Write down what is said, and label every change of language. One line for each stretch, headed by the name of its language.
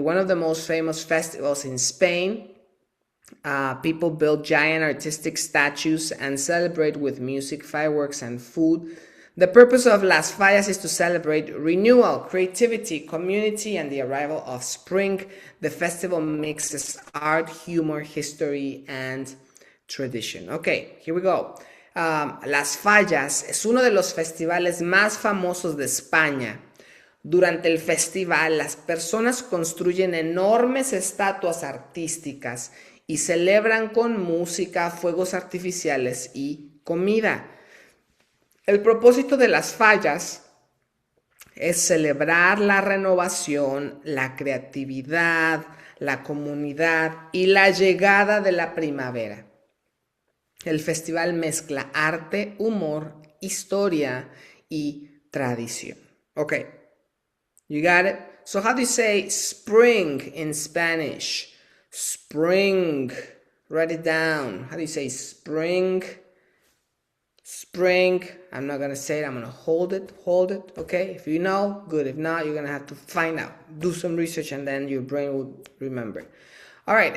English: One of the most famous festivals in Spain. People build giant artistic statues and celebrate with music, fireworks, and food. The purpose of Las Fallas is to celebrate renewal, creativity, community, and the arrival of spring. The festival mixes art, humor, history, and tradition. Okay, here we go.
Spanish: Las Fallas es uno de los festivales más famosos de España. Durante el festival, las personas construyen enormes estatuas artísticas y celebran con música, fuegos artificiales y comida. El propósito de las fallas es celebrar la renovación, la creatividad, la comunidad y la llegada de la primavera. El festival mezcla arte, humor, historia y tradición.
English: Okay, you got it? So how do you say spring in Spanish? Spring. Write it down. How do you say spring? Spring. I'm not going to say it. I'm going to hold it. Okay? If you know, good. If not, you're going to have to find out. Do some research and then your brain will remember. All right.